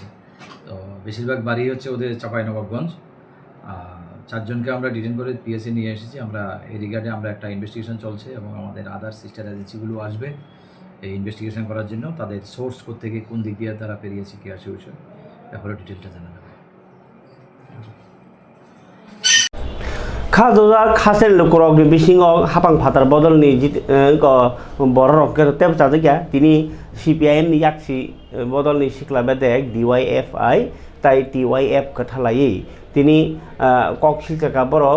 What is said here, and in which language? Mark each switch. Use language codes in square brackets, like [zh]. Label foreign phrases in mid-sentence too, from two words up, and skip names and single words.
[bn] তো বেশিরভাগ বাড়ি হচ্ছে ওদের চাঁপাইনবাবগঞ্জ। 4 জনকে আমরা ডিটেইন করে পিএসএ নিয়ে এসেছি। আমরা এই রিগার্ডে আমরা একটা ইনভেস্টিগেশন চলছে এবং আমাদের আদার সিস্টার এজেন্সিগুলো আসবে এই ইনভেস্টিগেশন করার জন্য। তাদের সোর্স কোত্থেকে কোন দিক দিয়ে তারা পেরিয়েছে কী আছে ওই ব্যাপারে ডিটেলটা জানা যাবে। [trp] खाजोजा खासेल लुकरक नि बिसिङाव हापां फातार बदलनि बररक तेब जाजोग्या तिनि सीपीआईएम नि याक्सि बदलनि सिख्ला बेदेक DYFI ताई TYF कथालायै तिनि ककसिलका बरक